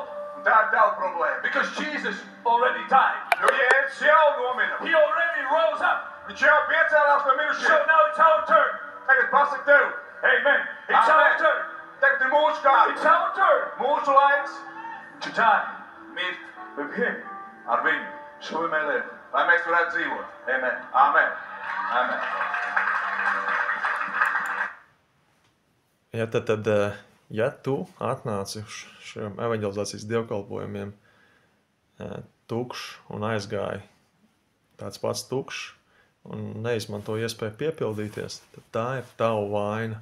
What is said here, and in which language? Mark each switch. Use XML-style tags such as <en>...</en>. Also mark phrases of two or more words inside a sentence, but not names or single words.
<lv>Un tā ir tava problēma.</lv> <en>Because Jesus already died.</en> <lv>Jo Jēzus jau nomira.</lv> <en>He already rose up.</en> <lv>Viņš jau piecēlās no</lv> <en>So</en> <lv>mirušiem.</lv> <en>now it's our turn.</en> <lv>Tagad pasaka tev.</lv> <en>Amen. It's our Amen. turn.</en> <lv>Tagad ir mūsu</lv> <en>It's</en> <lv>kārta.</lv> <en>our turn</en> <lv>Mūsu laiks</lv> <en>to die</en> <lv>mirt</lv> <en>with Him.</en> <lv>ar viņu.</lv> <en>So we may live.</en> <lv>Lai mēs varētu dzīvot. Amen. Amen. Amen. Ja tad, ja tu atnāci uz šiem evaņģelizācijas dievkalpojumiem tukšs un aizgāji tāds pats tukšs un neizmanto iespēju piepildīties, tad tā ir tava vaina.</lv>